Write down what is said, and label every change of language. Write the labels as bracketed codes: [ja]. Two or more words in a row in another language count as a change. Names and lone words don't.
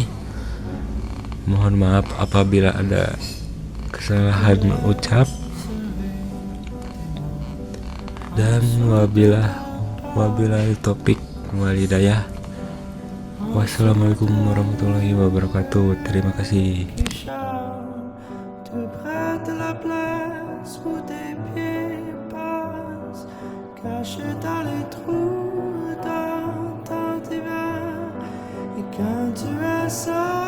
[id] Mohon maaf apabila ada kesalahan ucap, dan [ar] وبالله التوفيق والهداية. والسلام عليكم ورحمة الله وبركاته. [id] Terima kasih. [fr] Caché dans les trous dans tes verres, et quand tu as ça